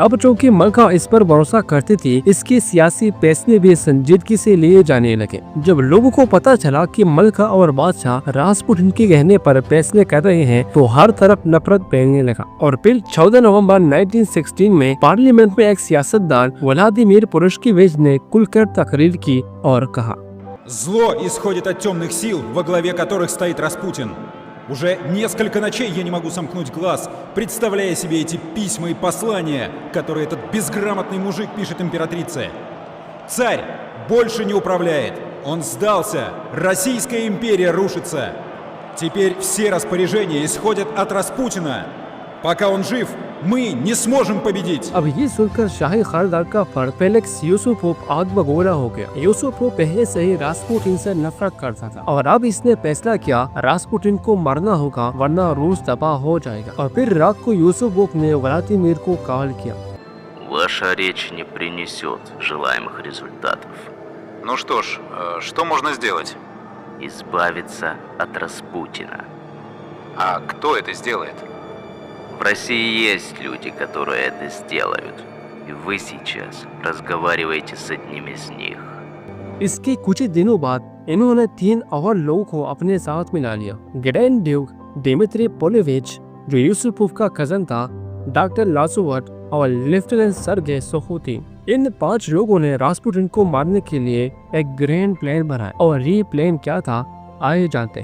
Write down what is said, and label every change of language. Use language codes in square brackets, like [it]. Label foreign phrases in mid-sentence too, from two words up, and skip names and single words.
[ur] اب چونکہ ملکہ اس پر بھروسہ کرتی تھی، اس کے سیاسی فیصلے بھی سنجیدگی سے لیے جانے لگے. جب لوگوں کو پتا چلا کہ ملکہ اور بادشاہ راسپوٹن کے کہنے پر فیصلے کر رہے ہیں، تو ہر طرف نفرت پھیلنے لگا. اور پھر 14 نومبر 1916 میں پارلیمنٹ میں ایک سیاستدان ولادیمیر پورشکیوچ نے کھل کر تقریر کی اور کہا, [ru] Зло исходит от темных сил, во главе которых стоит Распутин. Уже несколько ночей я не могу сомкнуть глаз, представляя себе эти письма и послания, которые этот безграмотный мужик пишет императрице. Царь больше не управляет. Он сдался. Российская империя рушится. Теперь все распоряжения исходят от Распутина. Пока он жив, мы не сможем победить. [ur] اب یہ سن کر شاہی خاندان کا فرد فیلکس یوسوپوف آگ بگولا ہو گیا. یوسوپوف پہلے سے ہی راسپوٹن سے نفرت کرتا تھا اور اب اس نے فیصلہ کیا راسپوٹن کو مرنا ہوگا، ورنہ روس تباہ ہو جائے گا. اور پھر رات کو یوسوپوف نے ولادیمیر کو کال کیا. [ru] Ваша речь не принесет желаемых результатов. Ну что ж, что можно сделать? Избавиться от Распутина. А кто это сделает? В России есть люди, которые это сделают. И вы сейчас разговариваете с одним из них. [ur] اس کے کچھ ہی دنوں بعد انہوں نے 3 اور لوگوں کو اپنے ساتھ ملا لیا. گرینڈ ڈیوک دمتری پولیوچ، جو یوسوپوف کا کزن تھا، ڈاکٹر لاسووٹ اور لیفٹیننٹ سرگئی سوخوتن. ان 5 لوگوں نے راسپوٹن کو مارنے کے لیے ایک [en] grand plan [ur] بنایا اور یہ پلان کیا تھا، آئیے جانتے ہیں.